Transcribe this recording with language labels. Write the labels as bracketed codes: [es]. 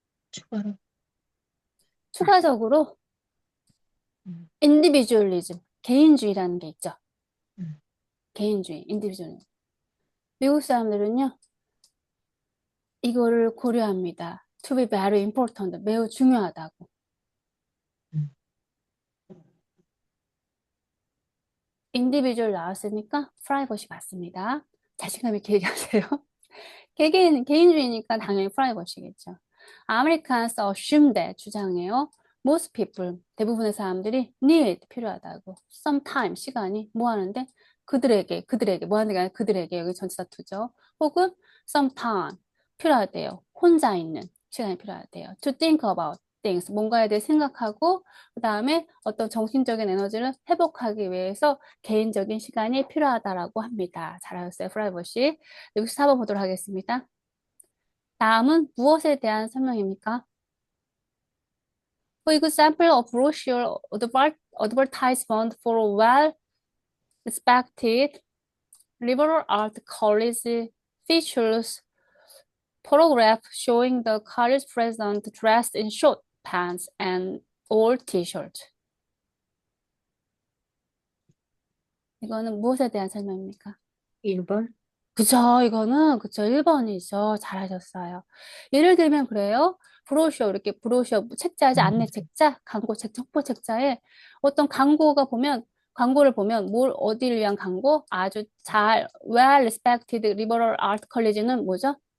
[ko] 추가로. 추가적으로 음, individualism, 개인주의라는 게 있죠. 음. 개인주의, individualism. 미국 사람들은요, 이거를 고려합니다. [en] To be very important, [ko] 매우 중요하다고. 음. individual 나왔으니까 프라이버시 맞습니다. 자신감 있게 얘기하세요. 개인주의니까 당연히 프라이버시겠죠. [en] Americans assume that [ko] 주장해요. [en] Most people, [ko] 대부분의 사람들이 [en] need, [ko] 필요하다고. [en] Some time, [ko] 시간이 뭐 하는데? 그들에게 뭐 하는 게 아니라 그들에게 여기 전치사 투죠. 혹은 sometime 필요하대요. 혼자 있는 시간이 필요하대요. [en] To think about things [ko] 뭔가에 대해 생각하고 그 다음에 어떤 정신적인 에너지를 회복하기 위해서 개인적인 시간이 필요하다라고 합니다. 잘하셨어요, 프라이버시. 64번 보도록 하겠습니다. 다음은 무엇에 대한 설명입니까? [en] For example, a brochure advertisement for a well-respected liberal art college features photograph showing the college president dressed in short pants and old t-shirt. [ko] 이거는 무엇에 대한 설명입니까? 1번. 그쵸, 이거는, 그쵸, 1번이죠. 잘하셨어요. 예를 들면 그래요. 브로셔, 이렇게 브로셔, 책자지, 안내 책자, 광고 책, 첩보 책자에 어떤 광고를 보면, 어디를 위한 광고? 아주 [en] well respected liberal art college는 [ko] 뭐죠?